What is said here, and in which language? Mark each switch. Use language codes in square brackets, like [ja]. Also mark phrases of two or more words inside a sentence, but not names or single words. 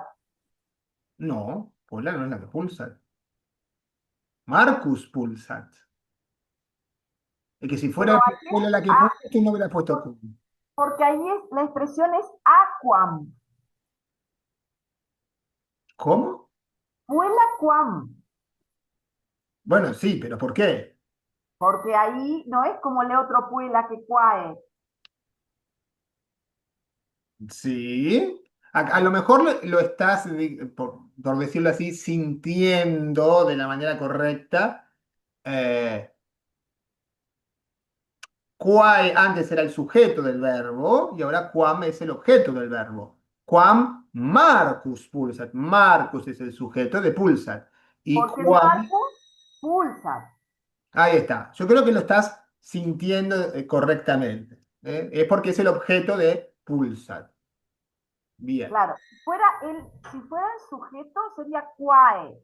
[es] No, Puebla no es la que pulsa. Marcus pulsat. Es que si fuera Pero ahí es, Puebla la que pulsa, tú no hubieras puesto quam. porque ahí es, la expresión es aquam. ¿Cómo? [la] Puella quam. [es] Bueno, sí, pero ¿por qué? Porque ahí no es como el otro Puella que quae. Sí. A lo mejor lo estás, por decirlo así, sintiendo de la manera correcta. Quae antes era el sujeto del verbo y ahora quam es el objeto del verbo. [la] Quam Marcus pulsat. [es] Marcus es el sujeto de pulsat. Y Porque quam, Marcus pulsa. ahí está. Yo creo que lo estás sintiendo correctamente. Es porque es el objeto de pulsat. Bien. Claro, si fuera el sujeto sería quae.